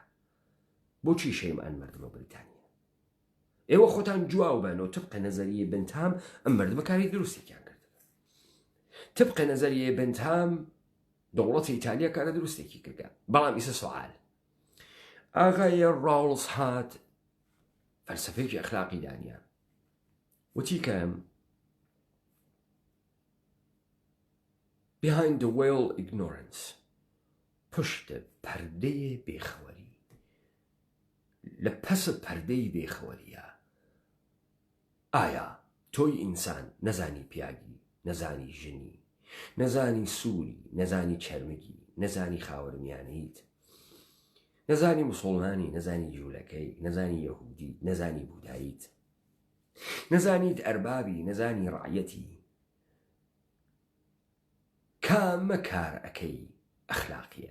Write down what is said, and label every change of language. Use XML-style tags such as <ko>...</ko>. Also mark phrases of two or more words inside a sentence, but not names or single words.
<ckb>بۆچی شەیمان مردمە بریتانیا؟ ئێوە خۆتان جواو بەنەوە تبقە نەزەریە بنتام ئەم مردمە کاری دروستێکیان کرد. تبقە نەزەریە بنتام دەوڵەتی ئیتالیا کارە دروستێکی کردگە. بەڵام ئیسە سوال ئاغای ڕاوڵز هات فەلسەفەیەکی ئەخلاقی دانیا وتی کە</ckb> <en>behind the veil ignorance</en> <ckb>پشتە پەردەیە بێخەوەری، لە پەسە پەردەی بێخەوەریە. ئایا تۆی ئینسان نەزانی پیاگی، نەزانی ژنی، نەزانی سووری، نەزانی چەرمگی، نەزانی خاوەرمیانیت، نەزانی موسڵمانی، نەزانی جوولەکەی، نەزانی یەهودی، نەزانی بوداییت، نەزانیت ئەربابی، نەزانی ڕعیەتی، کامە کار ئەەکەی ئەخلاقیە؟</ckb>